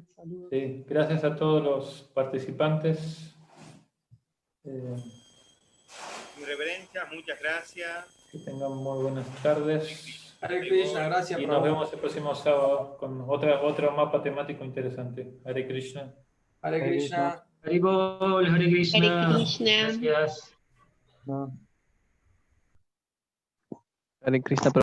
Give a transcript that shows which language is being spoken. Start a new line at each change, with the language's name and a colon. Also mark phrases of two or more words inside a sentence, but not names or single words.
Spanish: Saludos. Sí, gracias a todos los participantes. Mi reverencia, muchas gracias. Que tengan muy buenas tardes. Hare Krishna, gracias. Y Prabhu. nos vemos el próximo sábado con otro mapa temático interesante. Hare Krishna. Hare Krishna. Hare Bol, Hare Krishna. Hare Krishna. Gracias. Hare Krishna.